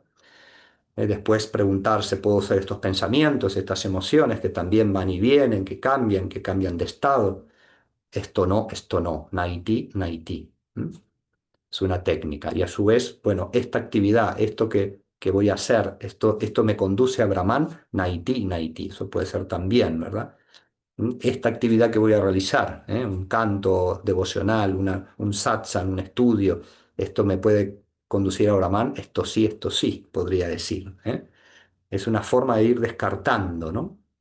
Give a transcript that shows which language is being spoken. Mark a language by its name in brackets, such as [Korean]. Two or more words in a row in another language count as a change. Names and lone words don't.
[Spanish] Después preguntarse, ¿puedo ser estos pensamientos, estas emociones que también van y vienen, que cambian de estado? Esto no, [Sanskrit] नेति, नेति. [Spanish] Es una técnica. Y a su vez, bueno, esta actividad, esto que voy a hacer, esto me conduce a Brahman, [Sanskrit] नेति, नेति. [Spanish] Eso puede ser también, ¿verdad? Esta actividad que voy a realizar, un canto devocional, un satsang, un estudio, esto me puede conducir a Brahman, esto sí, podría decir. Es una forma de ir descartando, ¿no?